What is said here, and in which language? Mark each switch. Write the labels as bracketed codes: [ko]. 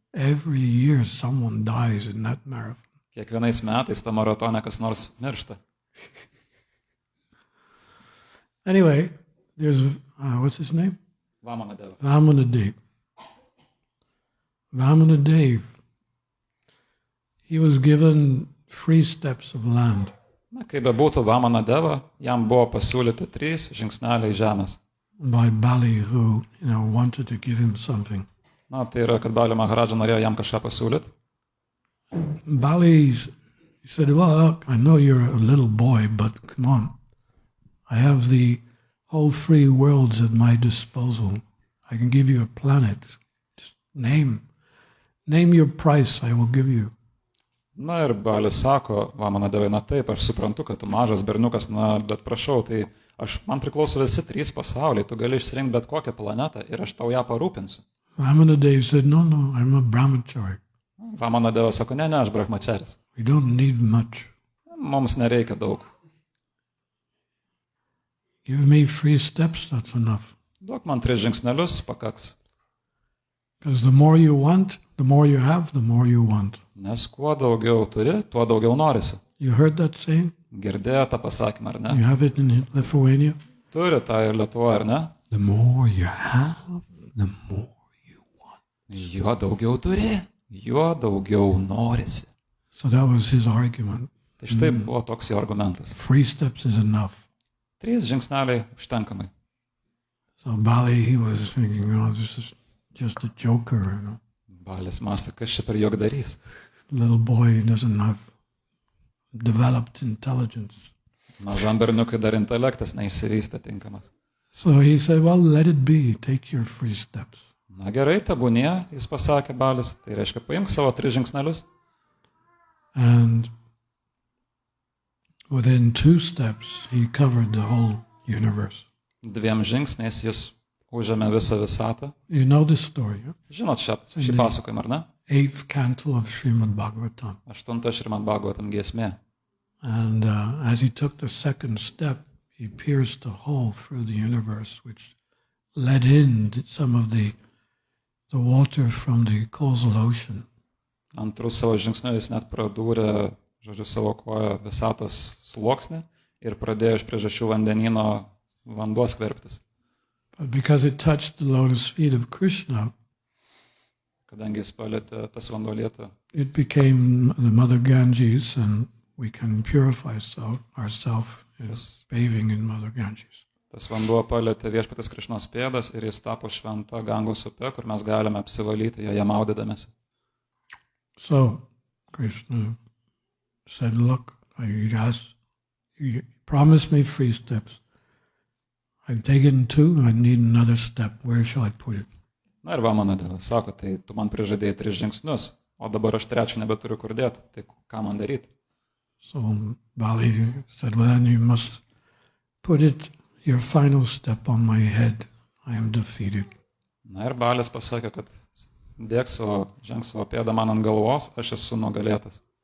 [en] Every year someone dies in that marathon. [lt] Kiekvienais metais tą maratoną kas nors miršta. [en] Anyway, there's, what's his name? Vamanadeva. Vamanadeva. Vamanadeva. He was given 3 steps of land. [lt] Na, kaip bebūtų Vamanadeva, jam buvo pasiūlyti 3 žingsneliai žemės. [en] By Bali, who wanted to give him something. [lt] Na, tai yra, kad Bali Maharaja norėjo jam kažką pasiūlyti. [en] Bali said, well, look, I know you're a little boy, but come on. I have the whole 3 worlds at my disposal. I can give you a planet. Just name your price, I will give you. [lt] Na ir Balis sako, Vamanadevai, na taip, aš suprantu, kad tu mažas berniukas, na, bet prašau, tai man priklauso visi 3 pasauliai, tu gali išsirinkti bet kokią planetą ir aš tau ją parūpinsiu. [en] Vamanadeva said, no, I'm a brahmachari. [lt] Vamanadeva sako, ne, aš brahmacharis. [en] We don't need much. [lt] Mums nereikia daug. [en] Give me 3 steps, that's enough. [lt] Duok man 3 žingsnelius, pakaks. [en] Because the more you want, the more you have, the more you want. [lt] Nes kuo daugiau turi, tuo daugiau norisi. [en] You heard that saying? [lt] Girdėjo tą pasakymą, ar ne? [en] You have it in Lithuania? [lt] Turi tą ir Lietuvoje, ar ne? [en] The more you have, the more you want. [lt] Juo daugiau turi, juo daugiau norisi. [en] So that was his argument. [lt] Tai štai buvo toks jo argumentas. [en] 3 steps is enough. [lt] 3 žingsneliai užtenkamai. [en] So Bali, he was thinking, this is just a joker, [lt] Balis mąstė, kas čia per juokdarys. [en] Little boy doesn't have developed intelligence. [lt] Mažam berniukui dar intelektas neišsivystė tinkamas. [en] So he said, well, let it be. Take your 3 steps. [lt] Na gerai, tebūnie, jis pasakė Balis. Tai reiškia, paimk savo 3 žingsnelius. [en] And within 2 steps, he covered the whole universe. [lt] 2 žingsniais jis užėmė visą visatą. [en] You know this story, yeah? [lt] Žinot šį pasakojimą, ar ne? [en] 8th canto of Srimad Bhagavatam. [lt] 8 Srimad Bhagavatam giesmė. [en] And as he took the 2nd step, he pierced a hole through the universe, which let in some of the water from the causal ocean. [lt] Antrų savo žingsnių jis net pradūrė, savo koją visatos sluoksnį ir pradėjo iš priežasčių vandenyno vanduo skverbtis. [en] But because it touched the lotus feet of Krishna, [lt] kadangi jis palėtė tas vanduo lietą, [en] it became the Mother Ganges, and we can purify ourselves bathing in Mother Ganges. [lt] Tas vanduo palėtė viešpaties Krišnos pėdas ir jis tapo šventa Gangos upe, kur mes galime apsivalyti joje maudydamėsi. [en] So Krishna said, look, you promised me 3 steps. I've taken 2, I need another step. Where shall I put it? [lt] Na ir Vamanadeva sako, tai tu man prižadėjai 3 žingsnius, o dabar aš 3 nebeturiu kur dėti, tai ką man daryti? [en] So Bali said, well, then you must put your final step on my head. I am defeated. [lt] Na ir Balis pasakė, kad žengs savo pėdą man ant galvos, aš esu nugalėtas.